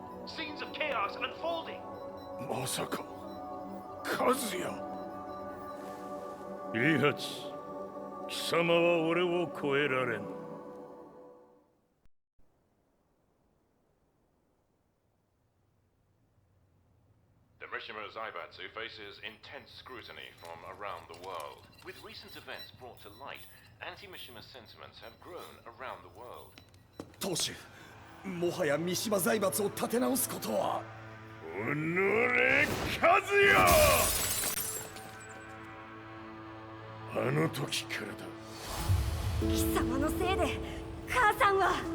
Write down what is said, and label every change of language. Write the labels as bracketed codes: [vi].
[en] Scenes of chaos unfolding. [ja] まさか、和也。イハチ、貴様は俺を超えられん。 [en] The Mishima Zaibatsu faces intense scrutiny from around the world. With recent events brought to light, anti-Mishima sentiments have grown around the world. [ja] 当主、もはや三島財閥を立て直すことは。おのれ、和也！あの時からだ。貴様のせいで母さんは。